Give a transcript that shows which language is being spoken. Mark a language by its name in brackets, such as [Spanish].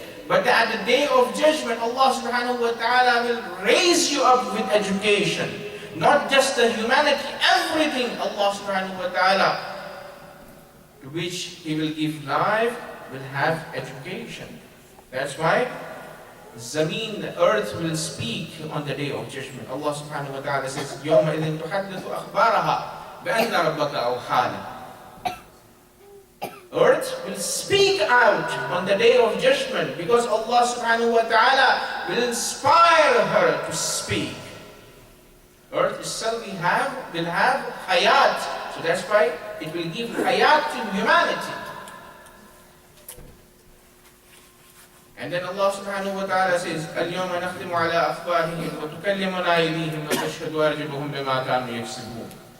[English] But at the day of judgment, Allah subhanahu wa ta'ala will raise you up with education. Not just the humanity, everything Allah subhanahu wa ta'ala, to which He will give life, will have education. That's why Zameen, the earth, will speak on the day of judgment. Allah subhanahu wa ta'ala says, [Arabic] يَوْمَئِذٍ تُحَدِّثُ أَخْبَارَهَا بِأَنَّ رَبَّكَ أَوْحَانَ. [English] Earth will speak out on the day of judgment because Allah subhanahu wa ta'ala will inspire her to speak. Earth itself will have hayat. So that's why it will give hayat to humanity. And then Allah subhanahu wa ta'ala says, [Arabic] الْيَوْمَ نَخْتِمُ عَلَىٰ أَفْوَاهِهِمْ وَتُكَلِّمُنَا أَيْدِيهِمْ وَتَشْهَدُ أَرْجُلُهُمْ بِمَا كَانُوا يَكْسِبُونَ.